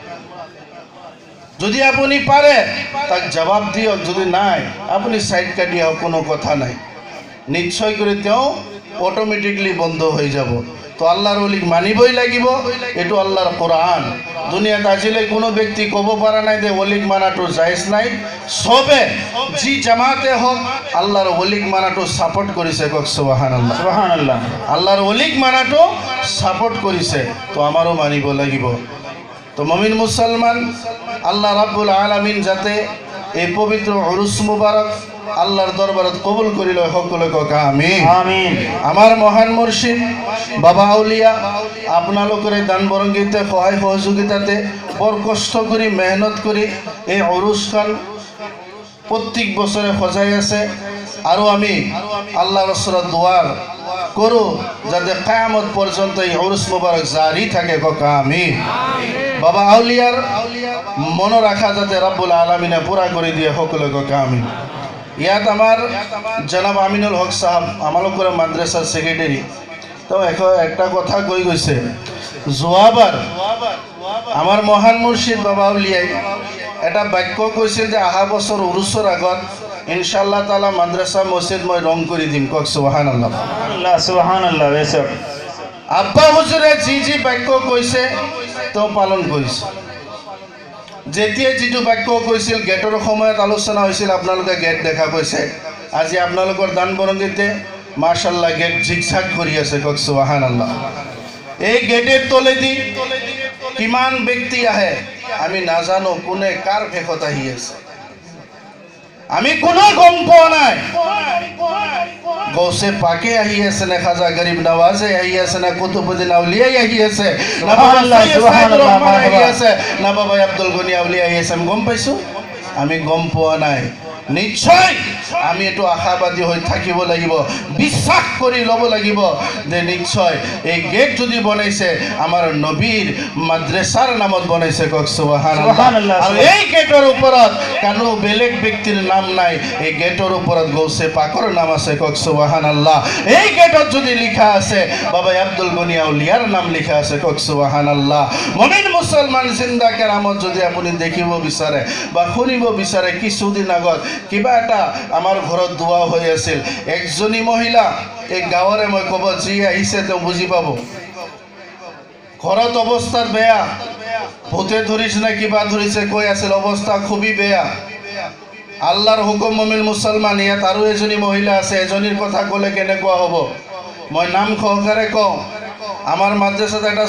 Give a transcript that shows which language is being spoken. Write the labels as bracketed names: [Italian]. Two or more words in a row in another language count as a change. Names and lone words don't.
[Assamese] যদি আপুনি পাৰে তাক জবাব দিয়ক যদি নাই আপুনি সাইড কাটি আহক কোনো কথা নাই নিশ্চয় করে তেও অটোমেটিকলি বন্ধ হয়ে যাব তো আল্লাহর ওলিক মানিবই লাগিব এটো আল্লাহর কোরআন দুনিয়াত আজিলে কোনো ব্যক্তি কব পারা নাই যে ওলিক মানাটো জায়েজ নাই সবে জি জামাতে হোক আল্লাহর ওলিক মানাটো সাপোর্ট করিছে কক সুবহানাল্লাহ সুবহানাল্লাহ আল্লাহর ওলিক মানাটো সাপোর্ট করিছে তো আমারও মানিব লাগিব তো মুমিন মুসলমান [Arabic] الله رب العالمين [Assamese] যাতে এই পবিত্র উরুস মুবারক আল্লাহর দরবারত কবুল করি লয় সকলে কক আমিন আমিন আমার মহান মুর্শিদ বাবা আউলিয়া আপনালোকের দান বরঙ্গিতে সহায় সহযোগিতাতে বড় কষ্ট করি মেহনত করি এই উরুসখান প্রত্যেক বছরে সজাই আছে আৰু আমি আল্লাহর ওচৰত দোয়ার করো যাতে কিয়ামত পর্যন্ত এই উরুস মুবারক জারি থাকে কক আমিন বাবা আউলিয়ার মন রাখা যাতে [Arabic] رب العالمين [Assamese] পুরা করে দিয়ে সকলে কক আমিন ইয়াত আমার জনাব আমিনুল হক সাহেব আমালোকৰ মাদ্রাসার সেক্রেটারি তো একটা কথা কৈ গৈছে যোৱাবাৰ আমার মহান মুর্শিদ বাবা আউলিয়াই এটা বাক্য কৈছিল যে আহা বছর উরুসর আগত [Arabic] إن شاء الله تعالى [Assamese] মাদ্রাসা মসজিদ মই রং করে দিম কক সুবহানাল্লাহ [Arabic] سبحان الله سبحان الله بیشک [Assamese] আব্বা হুজুরে জি বাক্য কৈছে তো পালন কৰিছে যেতিয়া যিটো বাক্য কৈছিল গেটৰ সময়ত আলোচনা হৈছিল আপোনালোকে গেট দেখা পাইছে আজি আপোনালোকৰ দান বৰঙ্গিতে মাশাআল্লাহ গেট জিগজাগ কৰি আছে কক সুবহানাল্লাহ এই গেটের তলেদি কিমান ব্যক্তি আহে আমি নাজানো কোনে কার ভেকত আহি আছে আমি কোনো গম পোৱা নাই গৌসে পাকে আহি আছে না খাজা গরিব নওয়াজে আহি আছে না কুতুবউদ্দিন আউলিয়াই আহি আছে না সুবহানাল্লাহ আহি আছে না বাবা আব্দুল গনি আউলিয়া আহি আছে আমি গম পাইছো আমি গম পোৱা নাই নিশ্চয় আমি এটো আশাবাদী হৈ থাকিব লাগিব বিশ্বাস কৰি লব লাগিব যে নিশ্চয় এই গেট যদি বনাইছে আমাৰ নবীৰ মাদ্রাসাৰ নামত বনাইছে কক সুবহানাল্লাহ আৰু এই গেটৰ ওপৰত কোনো বেলেগ ব্যক্তিৰ নাম নাই এই গেটৰ ওপৰত গৌসে পাকৰ নাম আছে কক সুবহানাল্লাহ এই গেটত যদি লিখা আছে বাবা আব্দুল গনি আউলিয়াৰ নাম লিখা আছে কক সুবহানাল্লাহ মুমিন মুসলমান জিন্দা কেৰামত যদি আপুনি দেখিব বিচাৰে বা শুনিব বিচাৰে কিছুদিন আগত কিবা এটা আমার ঘৰত দোয়া হৈ আছিল একজনী মহিলা এই গাঁৱৰে মই কব যি আহিছে তেওঁ বুজি পাব ঘৰত অৱস্থাৰ বেয়া ভূতে ধৰিছে না কিবা ধৰিছে কৈ আছিল অৱস্থা খুবই বেয়া আল্লাহৰ হুকুম মুমিন মুসলমান ইয়াত আৰু এজনী মহিলা আছে এজনীৰ কথা ক'লে কেনেকুৱা হ'ব মই নাম সহকাৰে কওঁ আমাৰ মাদ্রাসাত এটা